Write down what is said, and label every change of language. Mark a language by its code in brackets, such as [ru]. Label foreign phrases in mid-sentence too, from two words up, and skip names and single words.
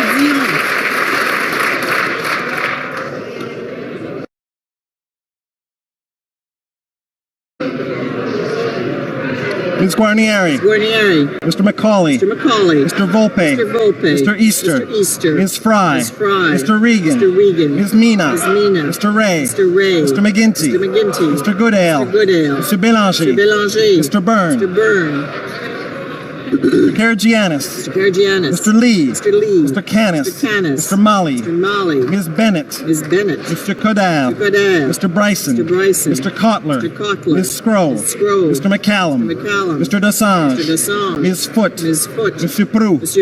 [en] Ms. Guarnieri. Mr. McCauley. Mr. Volpe. Mr. Easter. Ms. Fry. Mr. Regan. Ms. Mina. Mr. Ray. Mr. McGuinty. Mr. Goodale. Mr. Bélanger. Mr. Byrne. Mr. Karagiannis. Mr. Lee. Mr. Canis. Mr. Mali. Ms. Bennett. Mr. Kodal. Mr. Bryson. Mr. Kotler. Ms. Scroll. Mr. McCallum. Mr. Desange. Ms. Foote. Mr. Proulx.